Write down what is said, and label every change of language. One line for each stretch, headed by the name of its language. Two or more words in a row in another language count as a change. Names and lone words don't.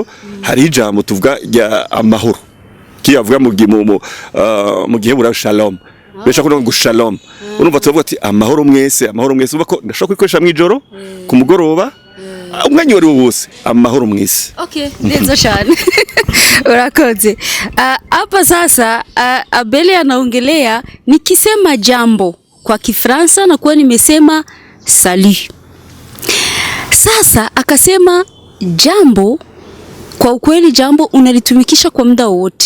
Rundi: Hari ijambo tuvuga rya amahoro kiyavuga mu gihe bura shalom, besha ko ngo shalom, urumva tuvuga ati amahoro mwese uvuga ko ndashaka kwikoresha mwijoro ku mugoroba umwanya wari wose amahoro mwese. Okay, neza cyane. Urakoze.
Swahili: Hapa sasa Abel anaongelea nikisema jambo kwa Kifaransa na kuwa nimesema salut. Sasa akasema jambo, kwa ukweli jambo unalitumikisha kwa muda wote.